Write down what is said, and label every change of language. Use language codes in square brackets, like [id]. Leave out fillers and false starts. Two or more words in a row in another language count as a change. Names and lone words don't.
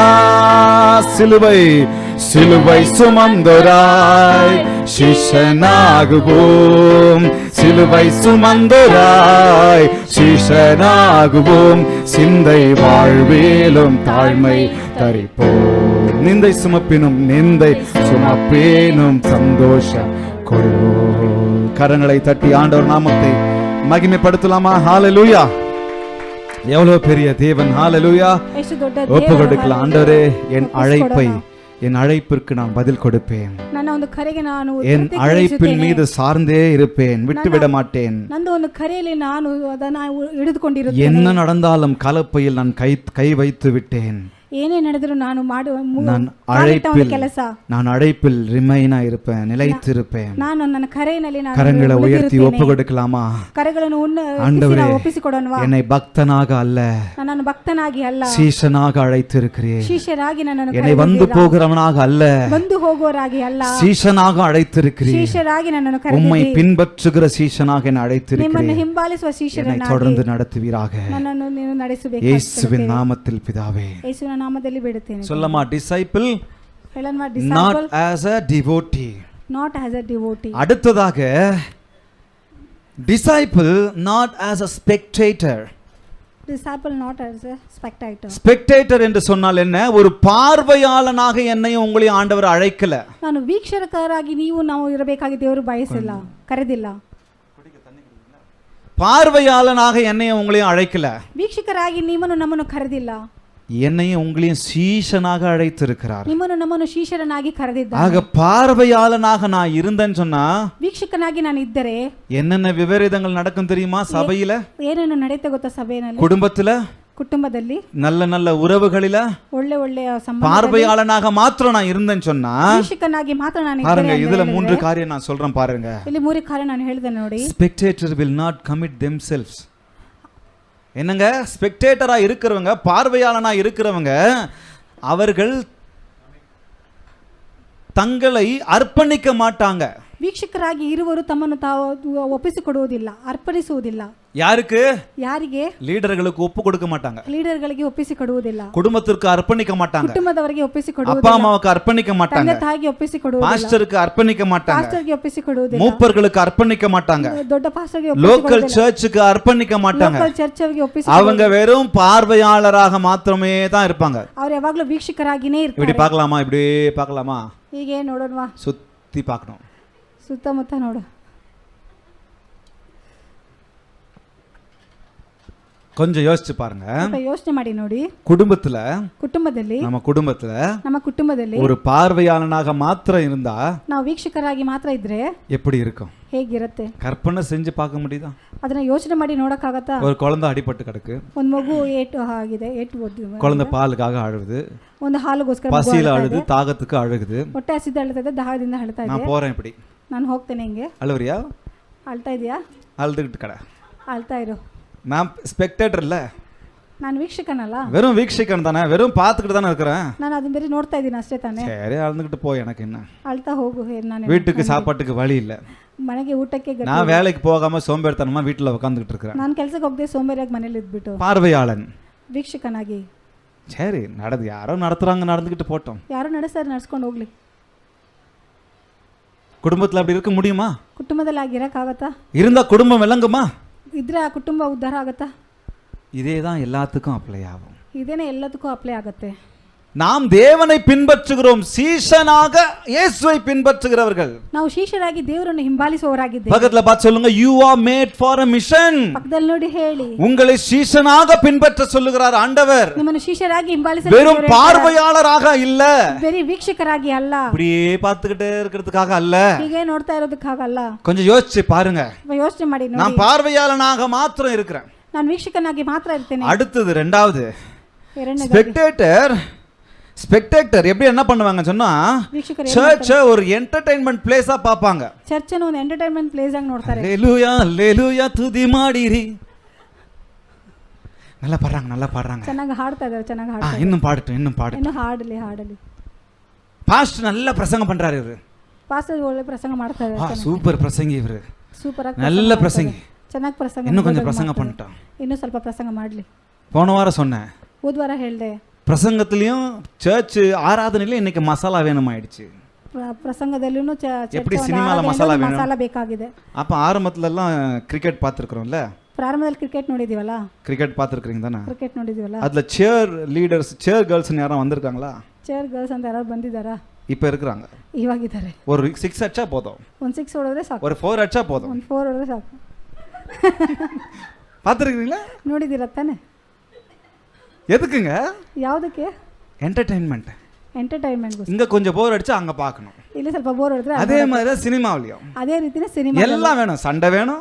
[ta] சிலுவை சிலுவை சுமந்தோராய் சீஷனாகுவோம், சிலுவை சுமந்தோராய் சீஷனாகுவோம், சிந்தை வாழ்வேலும் தாழ்மை தரிப்போம், நிந்தை சுமப்பினும் நிந்தை சுமப்பேனும் சந்தோஷம் கொள்வோம். கரங்களை தட்டி ஆண்டவர் நாமத்தை மகிமைப்படுத்தலாமா? ஹல்லேலூயா. எவ்வளவு பெரிய தேவன். ஹல்லேலூயா. ஒப்பு கொடுக்கலாம். ஆண்டவரே, என் அழைப்பை என் அழைப்பிற்கு நான் பதில் கொடுப்பேன். [kn] ನನ್ನ ಒಂದು ಕರೆಗೆ ನಾನು [ta] என் அழைப்பின் மீது சார்ந்தே இருப்பேன், விட்டு விட மாட்டேன். [kn] ನಂದು ಒಂದು ಕರೆಯಲ್ಲಿ ನಾನು ಅದನ್ನು ಹಿಡಿದುಕೊಂಡಿರುತ್ತೇನೆ. [ta] என்ன நடந்தாலும் கலப்பையில் நான் கை வைத்து விட்டேன். [kn] ಏನೇ ನಡೆದರೂ ನಾನು [ta] நான் அழைப்பில் ரிமைனா இருப்பேன், நிலைத்திருப்பேன். [kn] ನಾನು ನನ್ನ ಕರೆಯಲ್ಲಿ ನಾನು [ta] கரங்களை உயர்த்தி ஒப்பு கொடுக்கலாமா? [kn] ಕರೆಗಳನ್ನು [ta] ஆண்டவரே, [kn] ಒಪ್ಪಿಸಿಕೊಡೋಣವಾ? [ta] என்னை பக்தனாக அல்ல, [kn] ನನ್ನನ್ನು ಭಕ್ತನಾಗಿ ಅಲ್ಲ, [ta] சீஷனாக அழைத்திருக்கிறேன். [kn] ಶಿಷ್ಯರಾಗಿ ನನ್ನನ್ನು [ta] என்னை வந்து போகிறவனாக அல்ல, [kn] ಬಂದು ಹೋಗೋರಾಗಿ ಅಲ್ಲ, [ta] சீஷனாக அழைத்திருக்கிறேன். [kn] ಶಿಷ್ಯರಾಗಿ ನನ್ನನ್ನು [ta] உம்மை [kn] ಕರೆದಿದ್ದೀರಿ. [ta] பின்பற்றுகிற சீஷனாக என்னை [kn] ನಿಮ್ಮನ್ನು [ta] அழைத்திருக்கிறேன். [kn] ಹಿಂಬಾಲಿಸುವ [ta] என்னை [kn] ಶಿಷ್ಯರನ್ನಾಗಿ [ta] தொடர்ந்து நடத்துவீராக. [kn] ನನ್ನನ್ನು ನೀವು ನಡೆಸಬೇಕು. [ta] இயேசுவின் நாமத்தில் பிதாவே. [kn] ಯೇಸುವಿನ ನಾಮದಲ್ಲಿ ಬಿಡುತ್ತೇನೆ. [ta] சொல்லமா, [en] disciple [kn] ಹೇಳನ್ವಾ, [en] not disciple as a devotee. not as a devotee. [ta] அடுத்ததாக [en] disciple not as a spectator. disciple not as a spectator. [ta] spectator என்று சொன்னால் என்ன? ஒரு பார்வையாளனாக என்னையும் உங்களையும் ஆண்டவர் அழைக்கல. [kn] ನಾನು ವೀಕ್ಷಕರಾಗಿ ನಾವು ಇರಬೇಕಾಗಿ ದೇವರು ಬಯಸಿಲ್ಲ, ಕರೆದಿಲ್ಲ. [ta] பார்வையாளனாக என்னையும் உங்களையும் அழைக்கல. [kn] ವೀಕ್ಷಕರಾಗಿ ನಿಮ್ಮನ್ನು ನಮ್ಮನ್ನು ಕರೆದಿಲ್ಲ, [ta] என்னையும் உங்களையும் சீஷனாக அழைத்திருக்கிறார். [kn] ನಿಮ್ಮನ್ನು ನಮ್ಮನ್ನು ಶಿಷ್ಯರನ್ನಾಗಿ ಕರೆದಿದ್ದಾನೆ. [ta] ஆக பார்வையாளனாக நான் இருந்தேன்னு சொன்னா [kn] ವೀಕ್ಷಕನಾಗಿ ನಾನು ಇದ್ದರೆ [ta] என்னென்ன விபரீதங்கள் நடக்கும் தெரியுமா? சபையில, [kn] ಏನೇನು ನಡೆಯುತ್ತೆ ಗೊತ್ತಾ? ಸಭೆಯಲ್ಲಿ, [ta] குடும்பத்துல, நல்ல நல்ல உறவுகளில [kn] ಒಳ್ಳೆಯ ಸಂಬಂಧ. [ta] பார்வையாளனாக மாத்திரம் நான் இருந்தேன்னு சொன்னா [kn] ವೀಕ್ಷಕನಾಗಿ ಮಾತ್ರ ನಾನು [ta] பாருங்க, இதுல 3 காரியம் நான் சொல்றேன் பாருங்க. [kn] ಇಲ್ಲಿ 3 ಕಾರ್ಯ ನಾನು ಹೇಳಿದೆ ನೋಡಿ. [en] spectator will not commit themselves. [ta] என்னங்க, ஸ்பெக்டேட்டரா இருக்கிறவங்க, பார்வையாளனா இருக்கிறவங்க, அவர்கள் தங்களை அர்ப்பணிக்க மாட்டாங்க. [kn] ವೀಕ್ಷಕರಾಗಿ ಇರುವರು ತಮ್ಮನ್ನು ತಾವು ಒಪ್ಪಿಸಿಕೊಡುವುದಿಲ್ಲ, ಅರ್ಪಣಿಸುವುದಿಲ್ಲ. [ta] யாருக்கு? [kn] ಯಾರಿಗೆ? [ta] லீடர்களுக்கு ஒப்பு கொடுக்க மாட்டாங்க. [kn] ಲೀಡರ್ಗಳಿಗೆ ಒಪ್ಪಿಸಿಕೊಡುವುದಿಲ್ಲ. [ta] குடும்பத்திற்கு அர்ப்பணிக்க மாட்டாங்க. [kn] ಕುಟುಂಬದವರಿಗೆ ಒಪ್ಪಿಸಿಕೊಡುವುದಿಲ್ಲ. [ta] அப்பா அம்மாவுக்கு அர்ப்பணிக்க மாட்டாங்க. [kn] ತಂದೆ ತಾಯಿಗೆ ಒಪ್ಪಿಸಿಕೊಡುವುದಿಲ್ಲ. [ta] பாஸ்டருக்கு அர்ப்பணிக்க மாட்டாங்க. [kn] ಪಾಸ್ಟರ್ಗೆ ಒಪ್ಪಿಸಿಕೊಡುವುದಿಲ್ಲ. [ta] மூப்பர்களுக்கு அர்ப்பணிக்க மாட்டாங்க. [kn] ದೊಡ್ಡ ಪಾಸ್ಟರ್ಗೆ [en] local church [ta] அர்ப்பணிக்க மாட்டாங்க. [en] local church [kn] ಒಪ್ಪಿಸಿಕೊಡುವುದಿಲ್ಲ. [ta] அவங்க வெறும் பார்வையாளராக மாத்திரமே தான் இருப்பாங்க. [kn] ಅವರು ಯಾವಾಗಲೂ ವೀಕ್ಷಕರಾಗಿನೇ ಇರ್ತಾರೆ. [ta] இப்படி பார்க்கலாமா? இப்படி பார்க்கலாமா? [kn] ಹೀಗೆ ನೋಡೋಣವಾ? [ta] சுத்தி பார்க்கணும். [kn] ಸುತ್ತಮುತ್ತ ನೋಡು. [ta] கொஞ்சம் யோசிச்சு பாருங்க. [kn] ಯೋಚನೆ ಮಾಡಿ ನೋಡಿ. [ta] குடும்பದಲ್ಲಿ நம்ம குடும்பத்துல ஒரு பார்வையாளனாக மாத்திரம் இருந்தா, [kn] ನಾವು ವೀಕ್ಷಕರಾಗಿ ಮಾತ್ರ ಇದ್ರೆ [ta] எப்படி இருக்கும்? [kn] ಹೇಗಿರುತ್ತೆ? [ta] கற்பனை செஞ்சு பார்க்க முடியுதா? [kn] ಅದನ್ನ ಯೋಚನೆ ಮಾಡಿ ನೋಡಕ್ಕಾಗತ್ತಾ? [ta] ஒரு குழந்தை அடிபட்டு கிடக்கு, [kn] ಒಂದು ಮಗು ಏಟು ಆಗಿದೆ, [ta] குழந்தை பாலுக்காக அழுகுது, [kn] ಒಂದು ಹಾಲುಗೋಸ್ಕರ [ta] பசியில அழுது, தாகத்துக்கு அழுகுது, [kn] ಹೊಟ್ಟೆ ಹಸಿದು ಅಳ್ತದೆ, ದಾಹದಿಂದ ಅಳ್ತಾ ಇದೆ. [ta] நான் போறேன் இப்படி. [kn] ನಾನು ಹೋಗ್ತೇನೆ. ಹಿಂಗೆ [ta] அழுவறியா? [kn] ಅಳ್ತಾ ಇದೆಯಾ? [ta] அழுதுகிட்டு கடை. [kn] ಅಳ್ತಾ ಇರು. [ta] நான் ஸ்பெக்டேட்டர் இல்ல, [kn] ನಾನು ವೀಕ್ಷಕನಲ್ಲ. [ta] வெறும் வீக்ஷகன் தானே, வெறும் பார்த்துக்கிட்டு தானே இருக்கிறேன். [kn] ನಾನು ಅದನ್ನ ಬೇರೆ ನೋಡ್ತಾ ಇದ್ದೀನಿ ಅಷ್ಟೇ ತಾನೇ. [ta] சரி, அழுதுகிட்டு போய் எனக்கு என்ன? [kn] ಅಳ್ತಾ ಹೋಗು. ನಾನು [ta] வீட்டுக்கு சாப்பாட்டுக்கு வழி இல்ல, [kn] ಮನೆಗೆ ಊಟಕ್ಕೆ [ta] நான் வேலைக்கு போகாம சோம்பேறித்தனமா வீட்டுல உட்காந்துக்கிட்டு இருக்கிறேன். [kn] ನಾನು ಕೆಲಸಕ್ಕೆ ಹೋಗದೆ ಸೋಂಬೇರಿಯಾಗಿ ಮನೇಲಿ ಇದ್ಬಿಟ್ಟು. [ta] பார்வையாளன், [kn] ವೀಕ್ಷಕನಾಗಿ. [ta] சரி, யாரோ நடத்துறாங்க, நடந்துக்கிட்டு போட்டோம். [kn] ಯಾರು ನಡೆಸ್ತಾರೆ, ನಡ್ಸ್ಕೊಂಡು ಹೋಗ್ಲಿ. [ta] குடும்பத்துல அப்படி இருக்க முடியுமா? [kn] ಕುಟುಂಬದಲ್ಲಿ ಆಗಿರಕ್ಕಾಗತ್ತಾ? [ta] இருந்தா குடும்பம் விளங்குமா? [kn] ಇದ್ರೆ ಆ ಕುಟುಂಬ ಉದ್ಧಾರ ಆಗತ್ತಾ? [ta] இதே தான் எல்லாத்துக்கும் அப்ளை ஆகும். [kn] ಇದೇನೆ ಎಲ್ಲದಕ್ಕೂ ಅಪ್ಲೈ ಆಗುತ್ತೆ. [ta] நாம் தேவனை பின்பற்றுகிறோம், சீஷனாக இயேசுவை பின்பற்றுகிறவர்கள். [kn] ನಾವು ಶಿಷ್ಯರಾಗಿ ದೇವರನ್ನು ಹಿಂಬಾಲಿಸುವವರಾಗಿದ್ದೇವೆ. [ta] பக்கத்துல பார்த்து சொல்லுங்க, [en] you are made for a mission. [kn] ಪಕ್ಕದಲ್ಲಿ ನೋಡಿ ಹೇಳಿ, [ta] உங்களை சீஷனாக பின்பற்ற சொல்லுகிறார் ஆண்டவர். [kn] ನಿಮ್ಮನ್ನು ಶಿಷ್ಯರಾಗಿ ಹಿಂಬಾಲಿಸಲು, [ta] வெறும் பார்வையாளராக இல்ல, [kn] ಬೇರೆ ವೀಕ್ಷಕರಾಗಿ ಅಲ್ಲ, [ta] அப்படியே பார்த்துக்கிட்டே இருக்கிறதுக்காக அல்ல. [kn] ಹೀಗೆ ನೋಡ್ತಾ ಇರೋದಕ್ಕಾಗಲ್ಲ. [ta] கொஞ்சம் யோசிச்சு பாருங்க. [kn] ಯೋಚನೆ ಮಾಡಿ ನೋಡಿ. [ta] நான் பார்வையாளனாக மாத்திரம் இருக்கிறேன், [kn] ನಾನು ವೀಕ್ಷಕನಾಗಿ ಮಾತ್ರ ಇರ್ತೇನೆ. [ta] அடுத்தது ரெண்டாவது, ஸ்பெக்டேட்டர் எப்படி என்ன பண்ணுவாங்க சொன்னா, சர்ச் ஒரு [en] entertainment place [ta] பாப்பாங்க. [kn] ಚರ್ಚ್ ಅನ್ನು ಒಂದು [en] entertainment place [kn] ಆಗಿ ನೋಡ್ತಾರೆ. [ta] ஹalleluya ஹalleluya துதி மாடிரி. நல்லா பாடுறாங்க. [kn] ಚೆನ್ನಾಗಿ ಹಾಡ್ತಾ ಇದ್ದಾರೆ, ಚೆನ್ನಾಗಿ ಹಾಡ್ತಾರೆ. [ta] இன்னும் பாடட்டும். [kn] ಇನ್ನು ಹಾಡಲಿ. [ta] பாஸ்டர் நல்ல பிரசங்கம் பண்றாரு இவரு. [kn] ಪಾಸ್ಟರ್ ಒಳ್ಳೆ ಪ್ರಸಂಗ ಮಾಡ್ತಾ ಇದ್ದಾರೆ. [ta] சூப்பர் பிரசங்கி இவரு. [kn] ಸೂಪರ್ ಆಗಿ [ta] நல்ல பிரசங்கி. [kn] ಚೆನ್ನಾಗಿ ಪ್ರಸಂಗ. [ta] இன்னும் கொஞ்சம் பிரசங்கம் பண்ணிட்டோம். [kn] ಇನ್ನೂ ಸ್ವಲ್ಪ ಪ್ರಸಂಗ ಮಾಡಲಿ. [ta] போன வாரம் சொன்னேன், [kn] ಹೋದ್ವಾರ ಹೇಳಿದೆ, [ta] பிரசங்கத்திலயும் சர்ச் ஆராதனையில இன்னைக்கு மசாலா வேணும் ஆயிடுச்சு. [kn] பிரசங்கದಲ್ಲೂ [ta] எப்படி சினிமால மசாலா [kn] ಬೇಕಾಗಿದೆ. [ta] அப்ப ஆரம்பத்துல எல்லாம் கிரிக்கெட் பார்த்திருக்கிறோம்ல, [kn] ಪ್ರಾರಂಭದಲ್ಲಿ ಕ್ರಿಕೆಟ್ ನೋಡಿದೀವಲ್ಲ. [ta] கிரிக்கெட் பார்த்திருக்கீங்க தானே? [kn] ಕ್ರಿಕೆಟ್ ನೋಡಿದೀವಲ್ಲ. [ta] அதுல [en] cheer leaders, cheer girls [ta] யாரும் வந்திருக்காங்களா? [en] cheer girls [kn] ಅಂತ ಯಾರು ಬಂದಿದ್ದಾರಾ? [ta] இப்ப இருக்கிறாங்க. [kn] ಇವಾಗಿದ್ದಾರೆ. [ta] ஒரு 6 அடிச்சா போதும், [kn] ಒಂದು 6 ಹೊಡೆದ್ರೆ ಸಾಕು, [ta] ஒரு 4 அடிச்சா போதும், [kn] ಒಂದು 4 ಹೊಡೆದ್ರೆ ಸಾಕು. [ta] பார்த்திருக்கீங்களா? [kn] ನೋಡಿದ್ದೀರಾ ತಾನೆ? [ta] எதுக்குங்க? [kn] ಯಾವುದಕ್ಕೆ? ಎಂಟರ್ಟೈನ್ಮೆಂಟ್. ಎಂಟರ್ಟೈನ್ಮೆಂಟ್ [ta] இங்க கொஞ்சம் போர் அடிச்சா அங்க பார்க்கணும். [kn] ಇಲ್ಲಿ ಸ್ವಲ್ಪ ಬೋರ್ ಹೊಡೆದ್ರೆ [ta] அதே மாதிரி தான் சினிமாவிலையும் [kn] ಅದೇ ರೀತಿನೇ ಸಿನಿಮಾ [ta] எல்லாம் வேணும். சண்டை வேணும்,